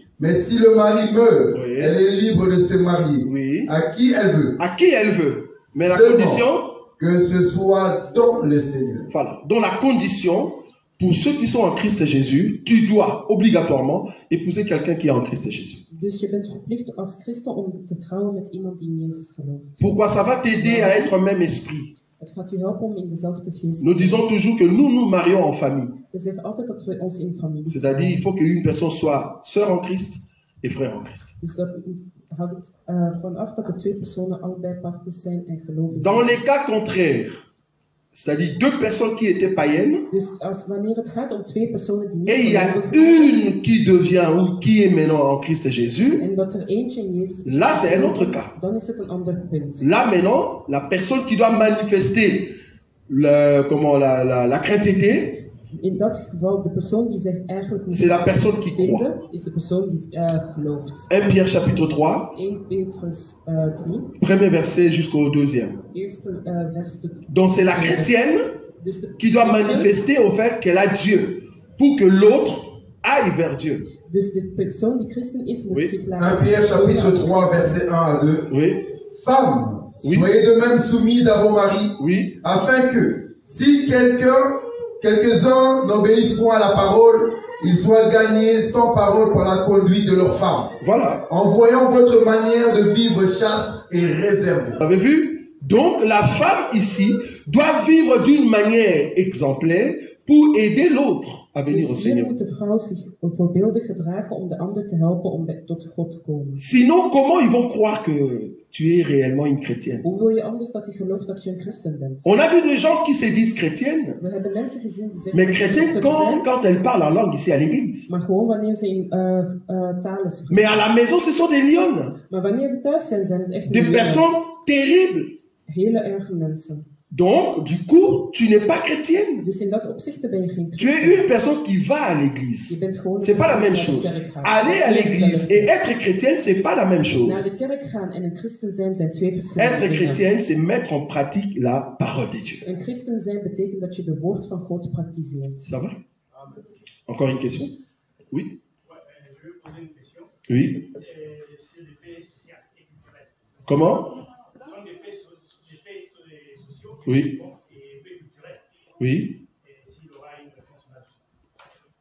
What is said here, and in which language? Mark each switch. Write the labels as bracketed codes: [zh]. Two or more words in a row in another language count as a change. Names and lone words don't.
[fr] Mais si le mari meurt, Oui. elle est libre de se marier oui. à qui elle veut, À qui elle veut. Mais la Seulement. condition, que ce soit dans le Seigneur. voilà, dans la condition, pour ceux qui sont en Christ Jésus, tu dois obligatoirement épouser quelqu'un qui est en Christ Jésus. [nl] Dus je bent verplicht als christen om te trouwen met iemand die in Jezus gelooft. [fr] Pourquoi? Ça va t'aider à être même esprit. [nl] Het gaat u helpen om in dezelfde geest [fr] Nous [nl] te [fr] disons [nl] zijn. [fr] toujours que nous nous marions en famille. [nl] We zeggen altijd dat we ons in familie [fr] C'est-à-dire, il faut qu'une personne soit sœur en Christ et frère en Christ. [nl] Dus dat hangt vanaf dat de twee personen allebei partners zijn en geloven. [fr] Dans les cas contraires, c'est-à-dire deux personnes qui étaient païennes, [nl] Dus wanneer het gaat om twee personen die niet [fr] et il y a [nl] geloven zijn, [fr] une qui devient ou qui est maintenant en Christ Jésus, [nl] en dat er eentje in Jezus [fr] là c'est un autre cas. [nl] dan is het een ander punt. [fr] Là maintenant, la personne qui doit manifester la chrétienté, [nl] In dat geval, de persoon die zich eigenlijk moet [fr] c'est la personne qui croit. [nl] vinden, is de persoon die gelooft. [fr] 1 Pierre chapitre 3, [nl] 1 Petrus 3, [fr] premier verset jusqu'au deuxième. [nl] eerste verstuk. [fr] Donc c'est la chrétienne [nl] Dus de [fr] qui doit manifester au fait qu'elle a Dieu pour que l'autre aille vers Dieu. [nl] Dus de persoon die christen is, moet [fr] Oui. [nl] zich [fr] 1 [nl] laten [fr] Pierre chapitre [nl] als [fr] 3, [nl] christen. [fr] verset 1 à 2. Oui, Femmes, Oui. soyez de même soumises à vos maris, oui, afin que, si quelques-uns n'obéissent point à la parole, ils soient gagnés sans parole par la conduite de leurs femmes, voilà. en voyant votre manière de vivre chaste et réservée. Vous avez vu? Donc la femme ici doit vivre d'une manière exemplaire pour aider l'autre à venir au [nl] Dus hier [fr] Seigneur. [nl] moet de vrouw zich voorbeeldig gedragen om de ander te helpen om tot God te komen. [fr] Sinon, comment ils vont croire que tu es réellement une chrétienne? [nl] Hoe wil je anders dat hij gelooft dat je een christen bent? [fr] On a vu des gens qui se disent chrétiennes, [nl] We hebben mensen gezien die zeggen [fr] mais [nl] dat ze [fr] chrétiennes [nl] christen zijn, [fr] quand elles parlent en langue ici à l'église. [nl] maar gewoon wanneer ze in talen spreken. [fr] Mais à la maison, ce sont des lionnes, [nl] Maar wanneer ze thuis zijn, zijn het echt [fr] des [nl] hele- [fr] personnes terribles. [nl] hele erge mensen. [fr] Donc, du coup, tu n'es pas chrétienne. [nl] Dus in dat opzicht ben je geen [fr] Tu es [nl] christen. [fr] une personne qui va à [nl] Je [fr] l'église. [nl] bent gewoon [fr] C'est pas la même [nl] naar de [fr] chose. [nl] kerk gaan. [fr] Aller à l'église et être chrétienne, c'est pas la même chose. [nl] Naar de kerk gaan en een christen zijn zijn twee verschillende [fr] Être [nl] dingen. [fr] chrétienne, c'est mettre en pratique la parole de Dieu. [nl] Een christen zijn betekent dat je de woord van God praktiseert. [fr] Ça va? Encore une question? Oui? Je veux poser une question. Oui? C'est les faits sociaux et culturels. Comment? Ce sont des faits sociaux Oui. et faits culturels. Oui? Et s'il y aura une réponse là-dessus.